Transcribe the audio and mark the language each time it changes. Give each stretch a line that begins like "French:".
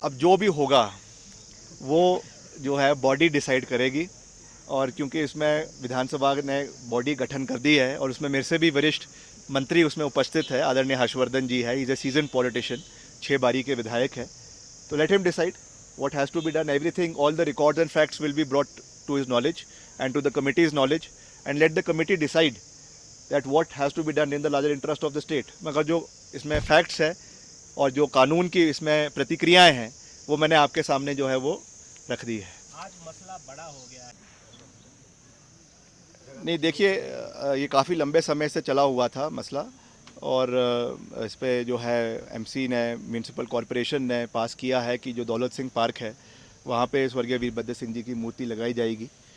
Hindi: अब जो भी होगा वो जो है बॉडी डिसाइड करेगी, और क्योंकि इसमें विधानसभा ने बॉडी गठन कर दी है और उसमें मेरे से भी वरिष्ठ मंत्री उसमें उपस्थित है, आदरणीय हर्षवर्धन जी है,
English: is a season politician,
Hindi: 6 बारी के विधायक है, तो
English: Let him decide what has to be done. Everything, all the records and facts will be brought to his knowledge and to the committee's knowledge, and let the committee decide that what has to be done in the larger interest of the state.
Hindi: मगर जो इसमें facts है और जो कानून की इसमें प्रतिक्रियाएं हैं वो मैंने आपके सामने जो है वो रख दी है। आज मसला बड़ा हो गया है। नहीं, देखिए, ये काफ़ी लंबे समय से चला हुआ था मसला, और इस पे जो है एमसी ने, म्यूनसिपल कॉरपोरेशन ने पास किया है कि जो दौलत सिंह पार्क है वहाँ पे स्वर्गीय वीरभद्र सिंह जी की मूर्ति लगाई जाएगी।